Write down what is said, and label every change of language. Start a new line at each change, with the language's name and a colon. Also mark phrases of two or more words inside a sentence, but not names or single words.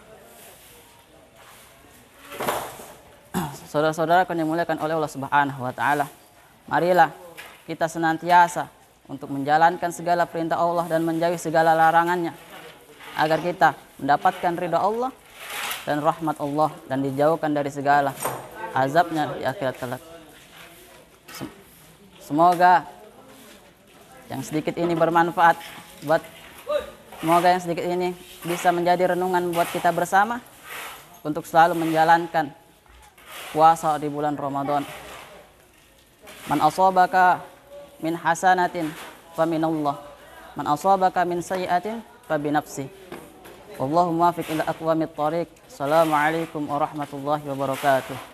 Indonesian: Saudara-saudara yang dimuliakan oleh Allah
Arabic: سبحانه وتعالى,
Indonesian: marilah kita senantiasa untuk menjalankan segala perintah Allah dan menjauhi segala larangannya, agar kita mendapatkan ridha Allah dan rahmat Allah dan dijauhkan dari segala azabnya di akhirat kelak. Semoga yang sedikit ini bermanfaat semoga yang sedikit ini bisa menjadi renungan buat kita bersama untuk selalu menjalankan puasa di bulan Ramadan.
Arabic: من أصابك من حسنة فمن الله، من أصابك من سيئة فبنفسي. والله الموفق إلى أقوم الطريق. السلام عليكم ورحمة الله وبركاته.